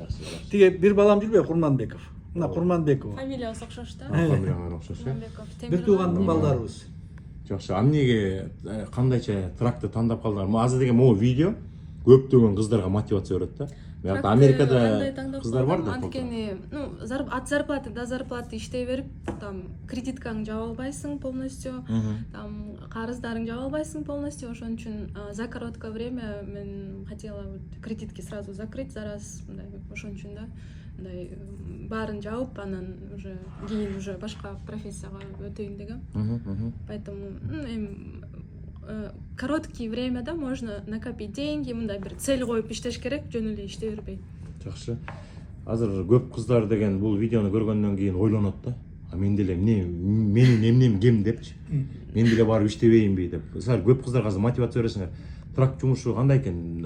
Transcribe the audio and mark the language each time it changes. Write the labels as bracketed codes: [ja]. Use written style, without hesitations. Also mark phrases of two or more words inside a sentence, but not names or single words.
[ky] Тиги бир балам жүрбөйбү, Курманбеков. Мына Курманбеков. Фамилиясы окшош да. Фамилияңар окшош. Бир туугандын балдарыбыз. Жакшы. Эмнеге кандайча тракты тандап калдыңар? Азыр деген могу видео көптөгөн кыздарга мотивация берет да. Америкада кыздар бар да. Анткени, [ru] от зарплаты до зарплаты [ky] иштей берип, там кредиткаңды жаба албайсың полностью, там карыздарыңды жаба албайсың полностью, ошон үчүн [ru] за короткое время [ky] мен [ru] хотела кредитки сразу закрыть за раз, [ky] ошон үчүн да, мындай баарын жабып, анан уже кийин уже башка профессияга өтөйүн дегем. [ru] Поэтому короткое время да можно накопить деньги, [ky] мындай бир цель коюп иштеш керек, жөн эле иштей бербей. Жакшы. Азыр көп кыздар деген бул видеону көргөндөн кийин ойлонот да. Мен деле менин эмнем кем депчи. Мен деле барып иштебейинби деп. Силер көп кыздарга азыр мотивация бересиңер. Трак жумушу кандай экен?